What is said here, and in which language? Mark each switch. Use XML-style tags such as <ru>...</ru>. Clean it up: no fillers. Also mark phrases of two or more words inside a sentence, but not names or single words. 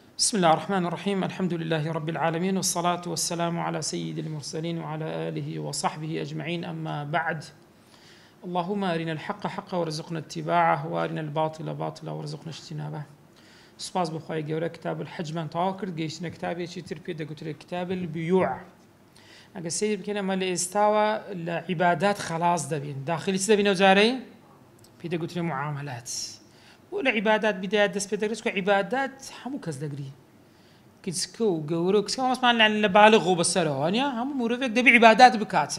<ar>بسم الله الرحمن الرحيم. الحمد لله رب العالمين، والصلاة والسلام على سيد المرسلين وعلى آله وصحبه أجمعين. أما بعد، اللهم أرنا الحق حقا وارزقنا اتباعه، وأرنا الباطل باطلا وارزقنا اجتنابه.</ar> <ckb>سپاس بخوای گەورە</ckb> <ar>کتاب الحجمان</ar> <ckb>تەواو کرد، گەیشتنە کتابێکی تر پێ دەگوترێت</ckb> <ar>کتاب البيوع.</ar> <ckb>ئەگە سیر بکەین ئەمە لە ئێستاوە لە عیبادات خلاص دەبین، داخلی چ دەبینەوە جارەی پێ دەگوترێت معاملات. و لە عیبادات بدایەت دەست پێ دەکرێت کە عیبادات هەموو کەس دەگری، کچکە و گەورە و کچکە مەسمان لە بالغ و بەسەرەوە نیە، هەموو مرۆڤێک دەبێ عیبادات بکاتن.</ckb>